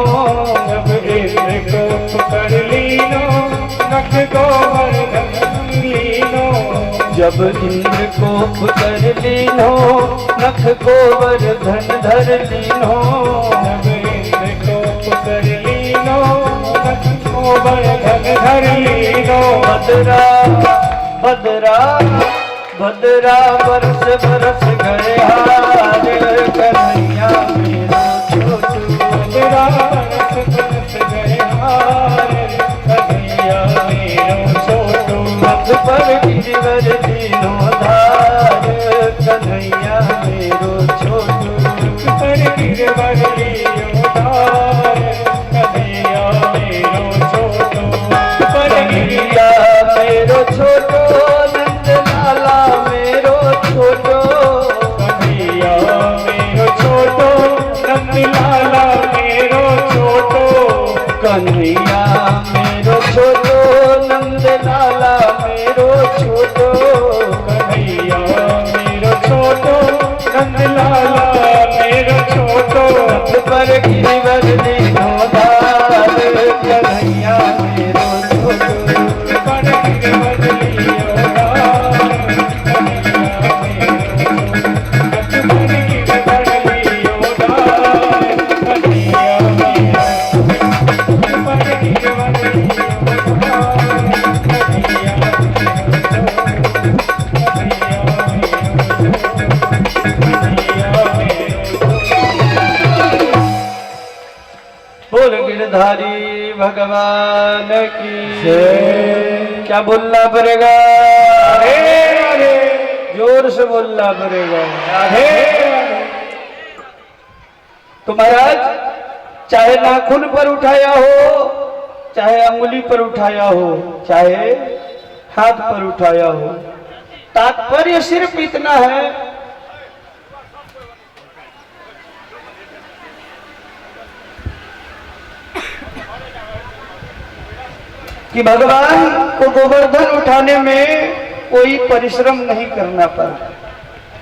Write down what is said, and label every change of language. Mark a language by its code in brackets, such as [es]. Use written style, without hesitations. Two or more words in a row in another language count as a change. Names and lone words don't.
[bra] जब इंद्र कोप कर लीनो नख गोवर्धन लीनो। जब इंद्र कोप कर लीनो नख गोवर्धन धर लीनो। जब इंद्र कोप कर लीनो नख गोवर्धन धर लीनो। बदरा बदरा बदरा बरस बरस गए हार कन्हैया मेरो छोटू। बदरा बरस बरस गए हार कन्हैया मेरो छोटू। नग पर गिरवर लीनो धार कन्हैया मेरो छोटू। पर गिरवर लियो धार कन्हैया मेरो छोटू। पर कन्हैया मेरो छोटो नंद लाला मेरो छोटो। कन्हैया मेरो छोटो नंद लाला मेरो छोटो। कन्हैया मेरो छोटो नंद लाला मेरो छोटो। कन्हैया मेरो छोटो नंद लाला मेरो छोटो। नग पर गिरवर लीनो धार कन्हैया मेरो छोटो। पर गिरवर लियो धार कन्हैया मेरो छोटो। पर गिरवर लियो धार कन्हैया मेरो छोटो। पर गिरवर लियो धार कन्हैया मेरो छोटो। कन्हैया मेरो छोटो। कन्हैया मेरो छोटो। [hi] बोल गिरधारी भगवान की जय। क्या बोलना पड़ेगा? अरे जोर से बोलना पड़ेगा। राधे तो महाराज चाहे नाखून पर उठाया हो, चाहे अंगुली पर उठाया हो, चाहे हाथ पर उठाया हो, तात्पर्य सिर्फ इतना है कि भगवान को गोवर्धन उठाने में कोई परिश्रम नहीं करना पड़ा।